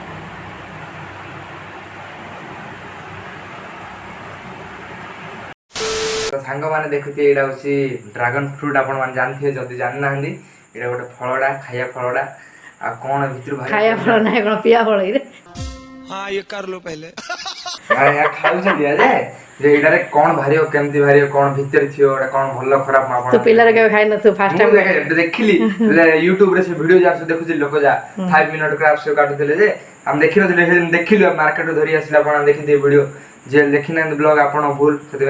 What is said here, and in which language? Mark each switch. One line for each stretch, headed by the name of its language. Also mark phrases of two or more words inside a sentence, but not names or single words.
Odia: ତ ସାଙ୍ଗମାନେ ଦେଖୁଥିବେ ଏଇଟା ହେଉଛି ଡ୍ରାଗନ୍ ଫ୍ରୁଟ୍। ଆପଣମାନେ ଜାଣିଥିବେ, ଯଦି ଜାଣିନାହାନ୍ତି ଏଇଟା ଗୋଟେ ଫଳଟା, ଖାଇବା ଫଳଟା। ଆଉ କ'ଣ ଭିତରୁ ଖାଇବା ଫଳ ନାହିଁ, କ'ଣ ପିଆ ଫଳ ଏଇରେ?
Hindi: हाँ ये कर लो पहले।
Odia: ଖାଉଛନ୍ତି ଯେ ଏଇଟାରେ କ'ଣ ବାହାରିବ, କେମିତି ବାହାରିବ, କ'ଣ ଭିତରେ ଥିବ, ଏଇଟା କ'ଣ ଭଲ ଖରାପ ମୁଁ ତୁ ପିଲାରେ କେବେ ଖାଇନଥିବୁ?
English: first time
Odia: ଦେଖିଲି ୟୁଟ୍ୟୁବରେ ସେ ଭିଡ଼ିଓ ଯାହା ସବୁ ଦେଖୁଥିଲି, ଲୋକ ଯା 5 ମିନିଟ୍ କ୍ରାଫ୍ଟ ସବୁ କାଟୁଥିଲେ ଯେ ଆମେ ଦେଖିନଥିଲେ। ଦେଖିଲୁ ମାର୍କେଟରୁ ଧରି ଆସିଲେ। ଆପଣ ଦେଖିଥିବେ ଭିଡ଼ିଓ। ଯିଏ ଦେଖିନାହାନ୍ତି ବ୍ଲଗ୍ ଆପଣ ଭୁଲ।